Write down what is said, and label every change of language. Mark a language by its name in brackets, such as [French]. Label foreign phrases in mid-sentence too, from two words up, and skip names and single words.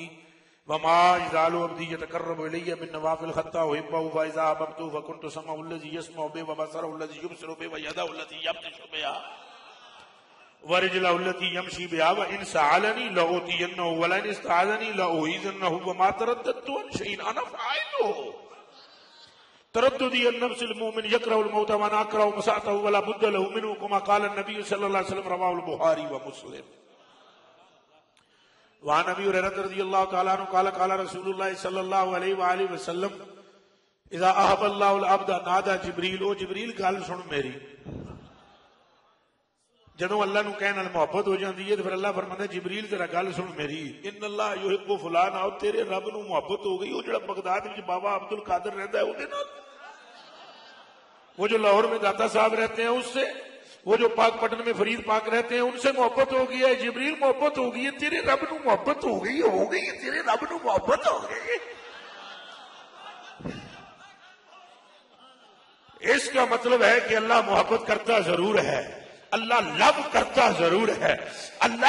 [Arabic] عبدي يتقرب إلي بالنوافل حتى أحبه فإذا أحببته فكنت سمعه الذي يسمع به وبصره الذي يبصر به ويده التي يبطش بها ورجله التي يمشي بها وإن سألني لأعطينه ولئن استعاذني لأعيذنه وما ترددت عن شيء أنا فاعله ترددي النفس المؤمن يكره الموت وأنا أكره مساءته ولا بد له منه كما قال النبي صلى الله عليه وسلم رواه البخاري ومسلم وعن ابي هريره رضي الله تعالى عنه قال قال رسول الله صلى الله عليه واله وسلم اذا احب الله العبد نادى جبريل [Punjabi] او جبریل گل سن میری جدوں اللہ نو کہن نال محبت ہو جاندی ہے تے پھر اللہ فرماندا جبریل تیرا گل سن میری [Arabic] ان اللہ یحب فلان [Punjabi] او تیرے رب نو محبت ہو گئی او جڑا بغداد وچ بابا عبد القادر رہندا ہے اودے نال [Urdu] وہ جو لاہور میں داتا صاحب رہتے ہیں اس سے وہ جو پاک پٹن میں فرید پاک رہتے ہیں ان سے [Punjabi] محبت ہو گئی ہے جبریل محبت ہو گئی ہے تیرے رب نو محبت ہو گئی ہے تیرے رب نو محبت ہو گئی ہے [Urdu] اس کا مطلب ہے کہ اللہ محبت کرتا ضرور ہے اللہ لو کرتا ضرور ہے اللہ